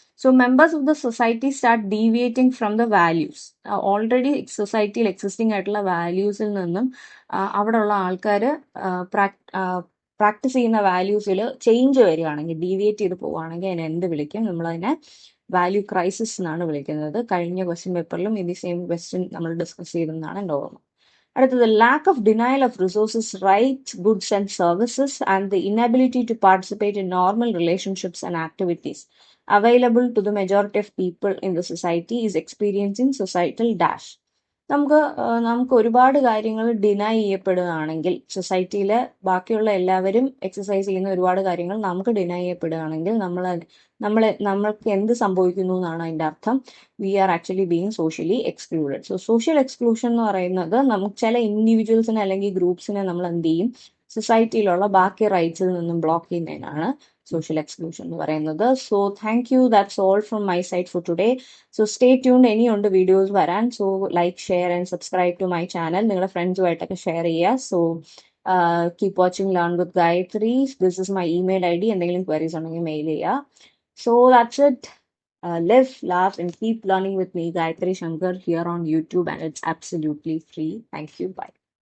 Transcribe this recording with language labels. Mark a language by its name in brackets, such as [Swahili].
[English] So members of the society start deviating from the values. [Malayalam] Already society existing ആയിട്ടുള്ള വാല്യൂസിൽ നിന്നും അവിടെയുള്ള ആൾക്കാർ practice ചെയ്യുന്ന വാല്യൂസിൽ ചേഞ്ച് വരികയാണെങ്കിൽ, ഡീവിയേറ്റ് ചെയ്ത് പോവുകയാണെങ്കിൽ അതിനെ എന്ത് വിളിക്കും? നമ്മളതിനെ വാല്യൂ ക്രൈസിസ് എന്നാണ് വിളിക്കുന്നത്. കഴിഞ്ഞ ക്വസ്റ്റ്യൻ പേപ്പറിലും ഇത് സെയിം ക്വസ്റ്റ്യൻ നമ്മൾ ഡിസ്കസ് ചെയ്തെന്നാണ് എൻ്റെ ഓർമ്മ. [English] അടുത്തത്, lack of denial of resources, rights, goods and services, and the inability to participate in normal relationships and activities available to the majority of people in the society is experiencing societal dash. [Malayalam] നമുക്ക് ഒരുപാട് കാര്യങ്ങൾ deny ചെയ്യപ്പെടുകയാണെങ്കിൽ, സൊസൈറ്റിയിലെ ബാക്കിയുള്ള എല്ലാവരും exercise ചെയ്യുന്ന ഒരുപാട് കാര്യങ്ങൾ നമുക്ക് deny ചെയ്യപ്പെടുകയാണെങ്കിൽ നമ്മൾക്ക് എന്ത് സംഭവിക്കുന്നു എന്നാണ് അതിൻ്റെ അർത്ഥം. [English] We are actually being socially excluded. [Malayalam] So social exclusion എന്ന് പറയുന്നത് നമുക്ക് ചില ഇൻഡിവിജ്വൽസിനെ അല്ലെങ്കിൽ ഗ്രൂപ്പ്സിനെ നമ്മൾ എന്ത് ചെയ്യും? സൊസൈറ്റിയിലുള്ള ബാക്കി റൈറ്റ്സിൽ നിന്നും ബ്ലോക്ക് ചെയ്യുന്നതിനാണ് സോഷ്യൽ എക്സ്ക്ലൂഷൻ എന്ന് പറയുന്നത്. [English] So thank you, that's all from my side for today. So stay tuned, [Malayalam] ഇനിയുണ്ട് വീഡിയോസ് വരാൻ. [English] So like, share and subscribe to my channel. [Malayalam] നിങ്ങളുടെ ഫ്രണ്ട്സുമായിട്ടൊക്കെ ഷെയർ ചെയ്യുക. [English] So keep watching learn with Gayathri. This is my email ID. [Malayalam] എന്തെങ്കിലും queries ഉണ്ടെങ്കിൽ mail ചെയ്യുക. [English] So that's it. Live, laugh, and keep learning with me, Gayatri Shankar, here on YouTube, and it's absolutely free. Thank you. Bye.